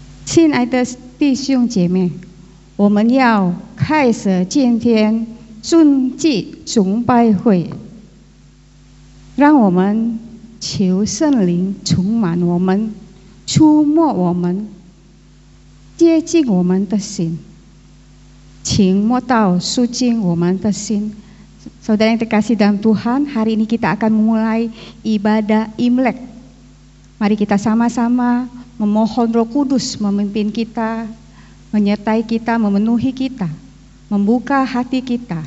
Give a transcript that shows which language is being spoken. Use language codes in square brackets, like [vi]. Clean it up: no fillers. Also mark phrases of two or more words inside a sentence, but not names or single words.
[zh] 亲爱的弟兄姐妹，我们要开始今天春季崇拜会，让我们求圣灵充满我们，触摸我们，接近我们的心，请摸到肃静我们的心。 [id] Saudara yang terkasih dalam Tuhan, hari ini kita akan memulai ibadah Imlek. Mari kita sama-sama memohon Roh Kudus memimpin kita, menyertai kita, memenuhi kita, membuka hati kita.